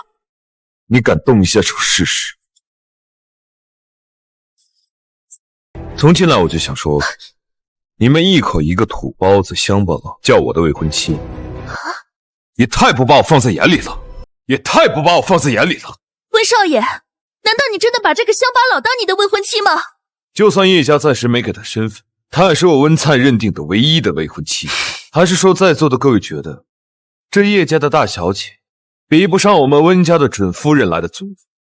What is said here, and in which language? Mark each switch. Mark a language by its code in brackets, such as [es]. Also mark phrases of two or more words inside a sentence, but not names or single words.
[zh] 你敢動一下手試試？從進來我就想說，你們一口一個土包子鄉巴佬叫我的未婚妻，也太不把我放在眼裡了，也太不把我放在眼裡了。溫少爺，難道你真的把這個鄉巴佬當你的未婚妻嗎？就算葉家暫時沒給他身份，他也是我溫燦認定的唯一的未婚妻。還是說在座的各位覺得，這葉家的大小姐比不上我們溫家的準夫人來的尊？